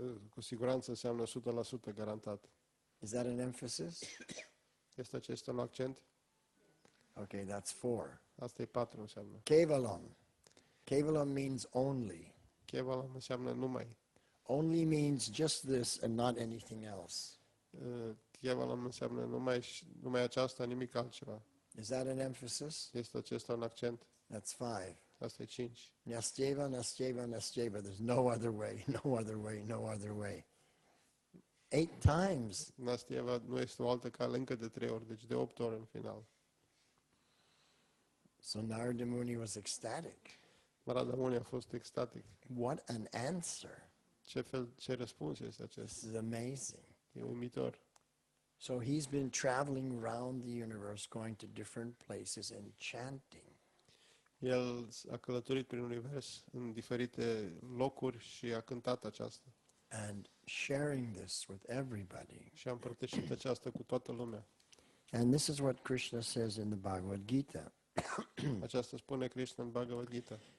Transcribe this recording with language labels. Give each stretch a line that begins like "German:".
Romanian: Cu siguranță înseamnă 100% garantat.
English: Is that an emphasis?
Romanian: Este acesta un accent?
English: Okay, that's 4.
Romanian: Asta e 4 înseamnă.
English: Kevalam. Kevalam means only.
Romanian: Kevalam înseamnă numai.
English: Only means just this and not anything else.
Romanian: Kevalam înseamnă numai aceasta, nimic altceva.
English: Is that an emphasis?
Romanian: Este acesta un accent?
English: That's 5.
Romanian: Asta e 5.
Sanskrit: Nastyeva.
English: There's no other way, no other way, no other way. 8 times.
Romanian: Nastyeva nu este o altă cale încă de 3 ori, deci de 8 ori în final.
English: So Narada Muni was ecstatic.
Romanian: Narada Muni a fost extatic.
English: What an answer.
Romanian: Ce răspuns este
English: This
Romanian: acesta?
English: is amazing.
Romanian: E uimitor.
English: So he's been traveling around the universe, going to different places and chanting.
Romanian: El a călătorit prin univers în diferite locuri și a cântat aceasta.
English: And sharing this with everybody.
Romanian: Și a împărtășit aceasta cu toată lumea.
English: And this is what Krishna says in the Bhagavad-gita.
Romanian: Aceasta spune Krishna în Bhagavad-gita.